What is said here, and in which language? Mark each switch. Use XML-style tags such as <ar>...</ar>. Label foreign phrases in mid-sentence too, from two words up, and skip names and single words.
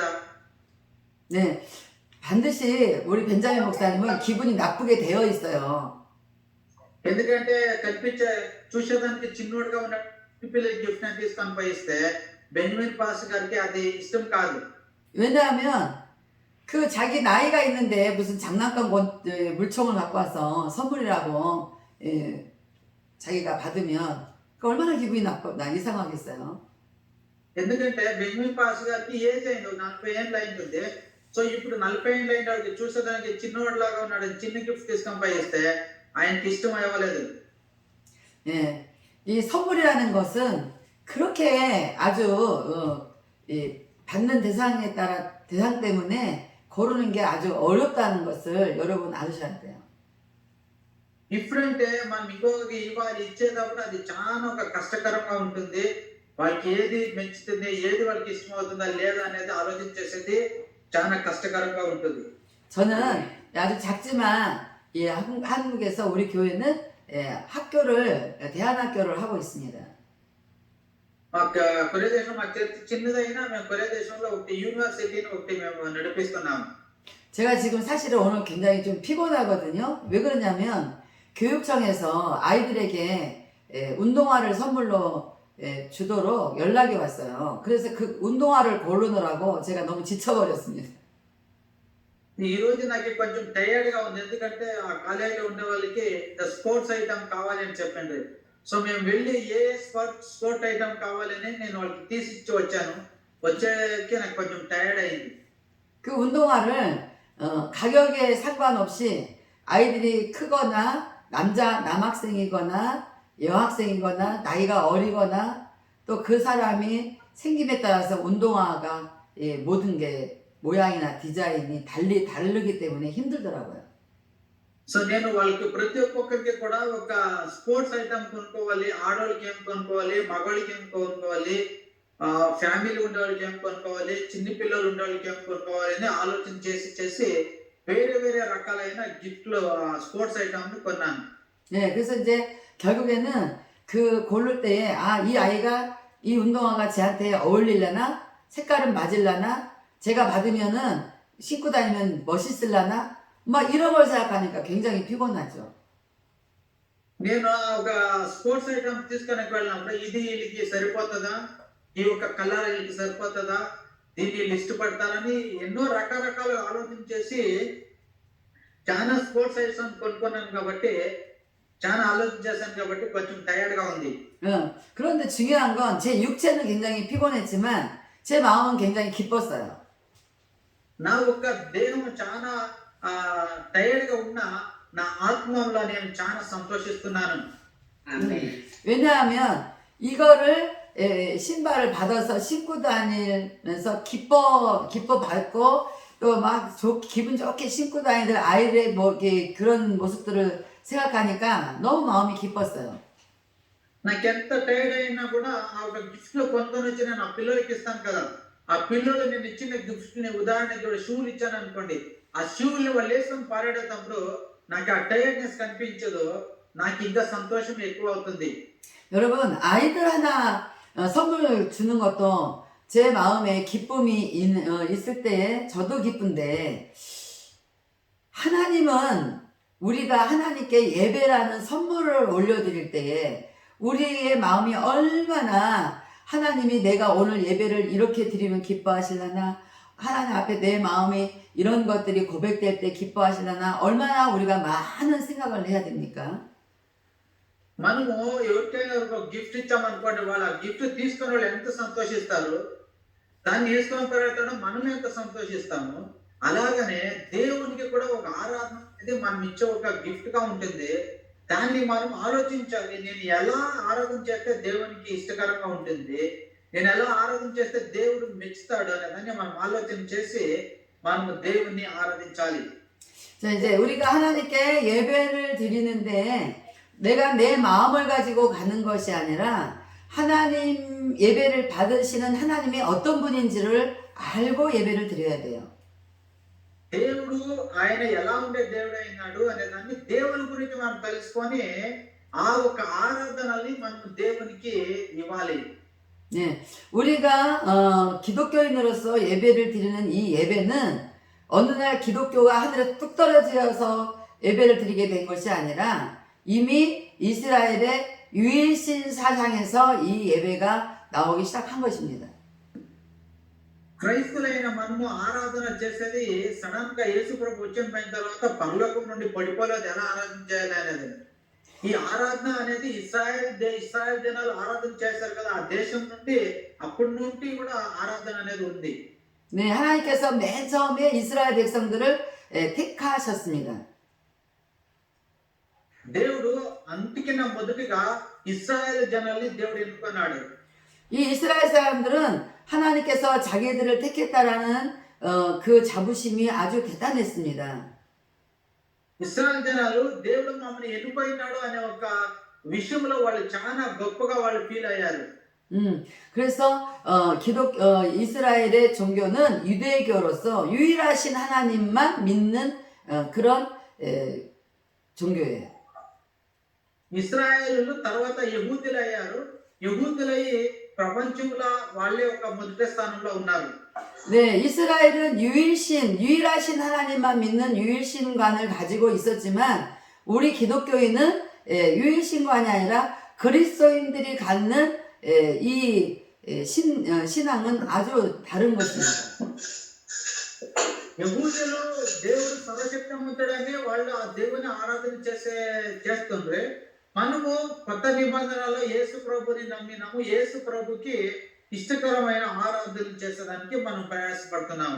<ko>네, 반드시 우리 벤자민 목사님은 기분이 나쁘게 되어 있어요.</ko> <te>ఎందుకంటే కనిపించే చూసేదానికి చిన్నోడుగా ఉన్న పిల్లలకి గిఫ్ట్ ని తీసుకొని పోయిస్తే బెంజమిన్ పాస్టర్ గారికి అది ఇష్టం కాదు.</te> <ko>왜냐하면 그 자기 나이가 있는데 무슨 장난감 물총을 갖고 와서 선물이라고 자기가 받으면 그 얼마나 기분이 이상하겠어요.</ko> <te>ఎందుకంటే బెంజమిన్ పాస్టర్ గారికి ఏజ్ అయింది, 40 ఏళ్ళు అయింది. సో ఇప్పుడు 40 ఏళ్ళు అయిన వాడికి చూసేదానికి చిన్నవాడు లాగా ఉన్నాడు, చిన్న గిఫ్ట్ తీసుకొని పోయిస్తే ఆయనకి ఇష్టం అవ్వలేదు.</te> <ko>예, 이 선물이라는 것은 그렇게 아주 받는 대상 때문에 고르는 게 아주 어렵다는 것을 여러분 아셔야 돼요.</ko> <te>ఇప్పుడంటే మనం ఇంకొకరికి ఇవ్వాలి, ఇచ్చేటప్పుడు అది చాలా ఒక కష్టకరంగా ఉంటుంది. వాళ్ళకి ఏది మెచ్చుతుంది, ఏది వాళ్ళకి ఇష్టం అవుతుందా లేదా అనేది ఆలోచించేసేది చాలా కష్టకరంగా ఉంటుంది.</te> <ko>저는 아주 작지만 한국에서 우리 교회는 대안학교를 하고 있습니다.</ko> <te>కొరియా దేశం మా చర్చ్ చిన్నదైనా మేము కొరియా దేశంలో ఒకటి యూనివర్సిటీని ఒకటి మేము నడిపిస్తున్నాము.</te> <ko>제가 지금 사실은 오늘 굉장히 좀 피곤하거든요. 왜 그러냐면 교육청에서 아이들에게 운동화를 선물로 주도록 연락이 왔어요. 그래서 그 운동화를 고르느라고 제가 너무 지쳐버렸습니다.</ko> <te>ఈ రోజు నాకు కొంచెం టైర్డ్ గా ఉంది, ఎందుకంటే ఆ కాలేజీలో ఉండే వాళ్ళకి</te> <en>sports item</en> <te>కావాలని చెప్పింది. సో మేము వెళ్ళి ఏ</te> <en>sport item</en> <te>కావాలని నేను వాళ్ళకి తీసిచ్చి వచ్చాను. వచ్చేకి నాకు కొంచెం టైర్డ్ అయింది.</te> <ko>그 운동화를 가격에 상관없이 아이들이 크거나 남학생이거나 여학생이거나 나이가 어리거나 또 그 사람이 생김에 따라서 운동화가 모든 게 모양이나 디자인이 다르기 때문에 힘들더라고요.</ko> <te>సో నేను వాళ్ళకి ప్రతి ఒక్కరికి కూడా ఒక</te> <en>sports item</en> <te>కొనుక్కోవాలి, ఆడవాళ్ళకి ఏం కొనుక్కోవాలి, మగవాళ్ళకి ఏం కొనుక్కోవాలి, ఫ్యామిలీ ఉండే వాళ్ళకి ఏం కొనుక్కోవాలి, చిన్న పిల్లలు ఉండే వాళ్ళకి ఏం కొనుక్కోవాలి అని ఆలోచన చేసి వేరే వేరే రకాలైన గిఫ్ట్లు</te> <en>sports items</en> <te>కొన్నాను.</te> <ko>네, 그래서 이제 결국에는 그 고를 때에 이 아이가 이 운동화가 쟤한테 어울리려나? 색깔은 맞을라나? 제가 받으면은 신고 다니면 멋있을라나? 막 이런 걸 생각하니까 굉장히 피곤하죠.</ko> <te>నేను ఒక</te> <en>sports item</en> <te>తీసుకొని వెళ్ళినప్పుడు ఇది వీళ్ళకి సరిపోతుందా, ఈ యొక్క కలర్ వీళ్ళకి సరిపోతుందా, దీన్ని వీళ్ళు ఇష్టపడతారని ఎన్నో రకరకాల ఆలోచన చేసి చాలా</te> <en>sports item</en> <te>కొనుక్కున్నాను కాబట్టి, చాలా ఆలోచన చేశాను కాబట్టి కొంచెం టైర్డ్ గా ఉంది.</te> <ko>그런데 중요한 건 제 육체는 굉장히 피곤했지만 제 마음은 굉장히 기뻤어요.</ko> <te>నా యొక్క దేహం చాలా టైర్డ్ గా ఉన్న నా ఆత్మలో నేను చాలా సంతోషిస్తున్నాను.</te> <ko>왜냐하면 이거를 신발을 받아서 신고 다니면서 기뻐 받고 또 막 기분 좋게 신고 다니는 아이들의 뭐 이렇게 그런 모습들을 생각하니까 너무 마음이 기뻤어요.</ko> <te>నాకెంత టైర్డ్ అయినా కూడా ఆ ఒక గిఫ్ట్లు కొనుక్కొని వచ్చి నేను ఆ పిల్లలకి ఇస్తాను కదా, ఆ పిల్లలు నేను ఇచ్చిన గిఫ్ట్స్ ని ఉదాహరణకి కూడా షూలు ఇచ్చాను అనుకోండి, ఆ షూల్ని వాళ్ళు వేసుకొని పారేటప్పుడు నాకు ఆ టైర్డ్నెస్ కనిపించదు, నాకు ఇంకా సంతోషం ఎక్కువ అవుతుంది.</te> <ko>여러분 아이들 하나 선물 주는 것도 제 마음에 기쁨이 있을 때 저도 기쁜데 하나님은 우리가 하나님께 예배라는 선물을 올려드릴 때에 우리의 마음이 얼마나 하나님이 내가 오늘 예배를 이렇게 드리면 기뻐하실라나, 하나님 앞에 내 마음이 이런 것들이 고백될 때 기뻐하실라나, 얼마나 우리가 많은 생각을 해야 됩니까?</ko> <te>మనము ఎవరికైనా ఒక గిఫ్ట్ ఇచ్చామనుకోండి, వాళ్ళ గిఫ్ట్ తీసుకున్న వాళ్ళు ఎంత సంతోషిస్తారు, దాన్ని వేసుకొని పెడతాడో మనం ఎంత సంతోషిస్తాము. అలాగనే దేవునికి కూడా ఒక ఆరాధన అనేది మనం ఇచ్చే ఒక గిఫ్ట్ గా ఉంటుంది. దాన్ని మనం ఆలోచించాలి, నేను ఎలా ఆరాధన చేస్తే దేవునికి ఇష్టకరంగా ఉంటుంది, నేను ఎలా ఆరాధన చేస్తే దేవుడు మెచ్చుతాడు అనే దాన్ని మనం ఆలోచన చేసి మనము దేవుణ్ణి ఆరాధించాలి.</te> <ko>자, 이제 우리가 하나님께 예배를 드리는데 내가 내 마음을 가지고 가는 것이 아니라 하나님 예배를 받으시는 하나님이 어떤 분인지를 알고 예배를 드려야 돼요.</ko> <te>దేవుడు ఆయన ఎలా ఉండే దేవుడు అయినాడు అనే దాన్ని దేవుని గురించి మనం తెలుసుకొని ఆ ఒక ఆరాధనని మనం దేవునికి ఇవ్వాలి.</te> <ko>네, 우리가 기독교인으로서 예배를 드리는 이 예배는 어느 날 기독교가 하늘에 뚝 떨어져서 예배를 드리게 된 것이 아니라 이미 이스라엘의 유일신 사상에서 이 예배가 나오기 시작한 것입니다.</ko> <te>క్రైస్తవులైన మనము ఆరాధన చేసేది సడన్ గా యేసు ప్రభు వచ్చిన తర్వాత పరలోకం నుండి పడిపోలేదు, ఎలా ఆరాధన చేయాలి అనేది. ఈ ఆరాధన అనేది ఇస్రాయేల్ జనాలు ఆరాధన చేశారు కదా, ఆ దేశం నుండి అప్పటి నుండి కూడా ఆరాధన అనేది ఉంది.</te> <ko>네, 하나님께서 맨 처음에 이스라엘 백성들을 택하셨습니다.</ko> <te>దేవుడు అంతకిన మొదటిగా ఇశ్రాయేలు జనాల్ని దేవుడు ఎన్నుకున్నాడు.</te> <ko>이 이스라엘 사람들은 하나님께서 자기들을 택했다라는 그 자부심이 아주 대단했습니다.</ko> <te>ఇశ్రాయేలు జనాలు దేవుడు మమ్మల్ని ఎన్నుకున్నాడు అనే ఒక విషయంలో వాళ్ళు చాలా గొప్పగా వాళ్ళు ఫీల్ అయ్యారు.</te> <ko>그래서 이스라엘의 종교는 유대교로서 유일하신 하나님만 믿는 그런 종교예요.</ko> <te>ఇశ్రాయేలు తర్వాత యెహూదీలు అయ్యారు. యెహూదీలై ప్రపంచంలో వాళ్ళే ఒక మొదటి స్థానంలో ఉన్నారు.</te> <ko>네, 이스라엘은 유일하신 하나님만 믿는 유일신관을 가지고 있었지만 우리 기독교인은 유일신관이 아니라 그리스도인들이 갖는 이 신앙은 아주 다른 것입니다.</ko> <te>యెహూదీలు దేవుడు సర్వశక్తిమంతుడని వాళ్ళు ఆ దేవుని ఆరాధన చేస్తుండ్రే, మనము కొత్త నిబంధనలో యేసు ప్రభుని నమ్మినాము, యేసు ప్రభుకి ఇష్టకరమైన ఆరాధన చేసేదానికి మనం ప్రయాసపడుతున్నాము.</te>